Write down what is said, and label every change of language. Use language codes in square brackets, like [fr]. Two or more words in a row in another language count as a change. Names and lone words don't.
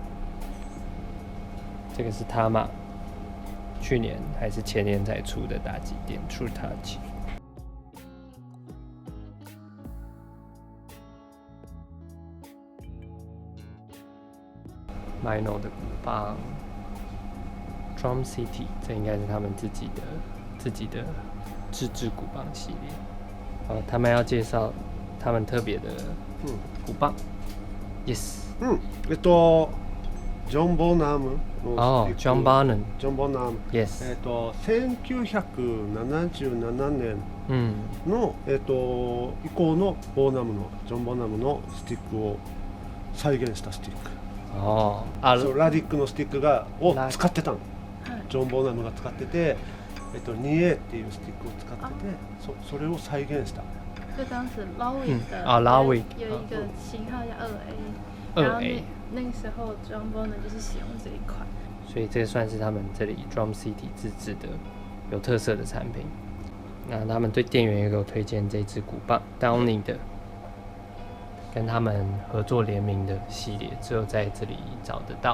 [zh] 这个是他嘛，去年还是前年才出的打击垫 True Touch。Mino 的鼓棒 ，Drum City， 这应该是他们自己的自制鼓棒系列。他们要介绍他们特别的鼓棒。Yes。 [ja] ジョン・ボナムのジョン・バーナム。ジョン・ボナム。 Yes。 1977年の、以降のボーナムのジョン・ボナムのスティックを再現したスティック。そうラディックのスティックを使ってたの。ジョン・ボーナムが使ってて、2A っていうスティックを使ってて、それを再現した。 [zh] 就当时 Lowick 的 Lowick 有一个型号叫2A， 然后那个时候 John Bonham 就是使用这一款，所以这算是他们这里 Drum City 自制的有特色的产品。那他们对店员也给我推荐这支鼓棒 Downing 的，跟他们合作联名的系列，只有在这里找得到。